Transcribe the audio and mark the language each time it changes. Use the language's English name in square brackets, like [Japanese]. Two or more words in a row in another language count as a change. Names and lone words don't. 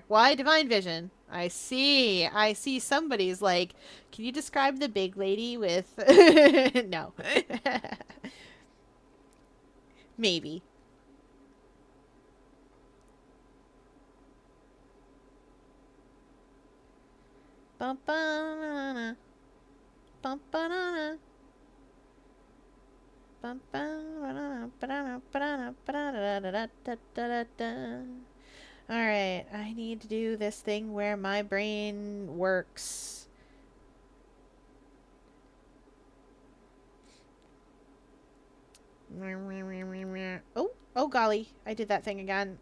[English] Why divine vision? I see. I see somebody's like, can you describe the big lady with... No. Maybe. Bum-ba-na-na. Bum-ba-na-na. Alright, I need to do this thing where my brain works. Oh golly, I did that thing again.